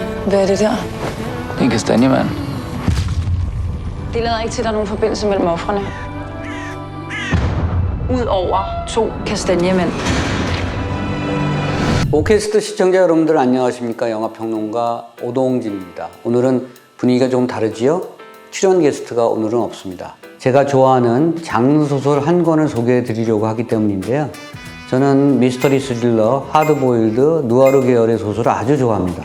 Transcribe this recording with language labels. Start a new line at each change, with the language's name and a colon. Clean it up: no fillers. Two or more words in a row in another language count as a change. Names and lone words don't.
Danish: Hvad er det der? Det er en kastanjemand. Det lader ikke til, at der er nogen forbindelse mellem ofrene. Udover 2 kastanjemænd.
Korean: 오캐스트 시청자 여러분들 안녕하십니까? 영화평론가 오동진입니다. 오늘은 분위기가 좀 다르지요? 출연 게스트가 오늘은 없습니다. 제가 좋아하는 장르 소설 한 권을 소개해 드리려고 하기 때문인데요. 저는 미스터리 스릴러, 하드보일드, 누아르 계열의 소설을 아주 좋아합니다.